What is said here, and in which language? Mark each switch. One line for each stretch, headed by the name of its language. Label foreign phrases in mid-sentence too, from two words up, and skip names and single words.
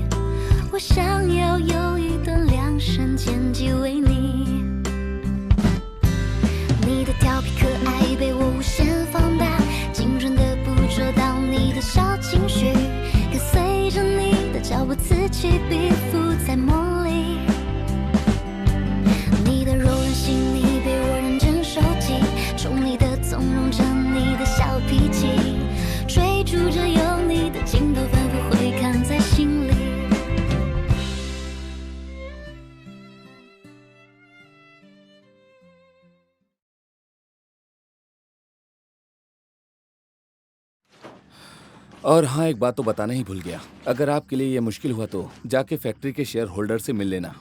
Chinese: 我想要有一段量身剪辑为你，你的调皮可爱被我无限放大，精准的捕捉到你的小情绪，跟随着你的脚步此起彼伏在梦里。你的柔软细腻被我认真收集，宠溺的纵容着你的小脾气，追逐着有你的镜头反复回看在心里。
Hindi: और हाँ, एक बात तो बताना ही भूल गया। अगर आपके लिए ये मुश्किल हुआ तो जाके फैक्ट्री के
English: share holder
Hindi: से मिल लेना।